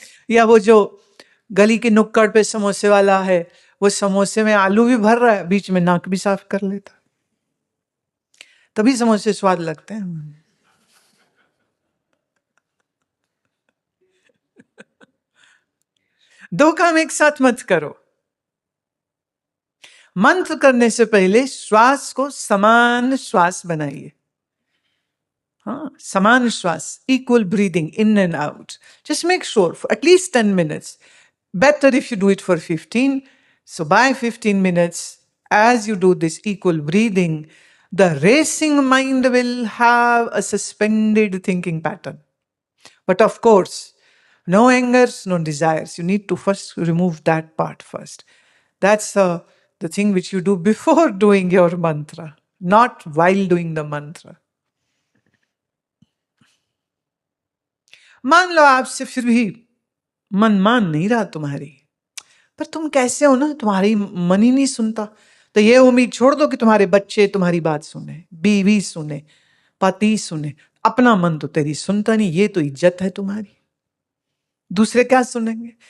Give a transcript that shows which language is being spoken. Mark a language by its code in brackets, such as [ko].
[hi] या वो जो गली के नुक्कड़ पे समोसे वाला है, वो समोसे में आलू भी भर रहा है, बीच में नाक भी साफ कर लेता, तभी समोसे स्वाद लगते हैं। दो काम एक साथ मत करो। मंत्र करने से पहले श्वास को समान श्वास बनाइए। हाँ, समान श्वास, [en] equal breathing in and out. Just make sure for at least 10 minutes. Better if you do it for 15. So by 15 minutes, as you do this equal breathing, the racing mind will have a suspended thinking pattern. But of course, no angers, no desires. You need to first remove that part first. That's the thing which you do before doing your mantra, not while doing the mantra. [hi] मान लो आपसे फिर भी मन मान नहीं रहा तुम्हारी, पर तुम कैसे हो ना, तुम्हारी मन ही नहीं सुनता, तो ये उम्मीद छोड़ दो कि तुम्हारे बच्चे तुम्हारी बात सुने, बीवी सुने, पति सुने। अपना मन तो तेरी सुनता नहीं, ये तो इज्जत है तुम्हारी, दूसरे क्या सुनेंगे?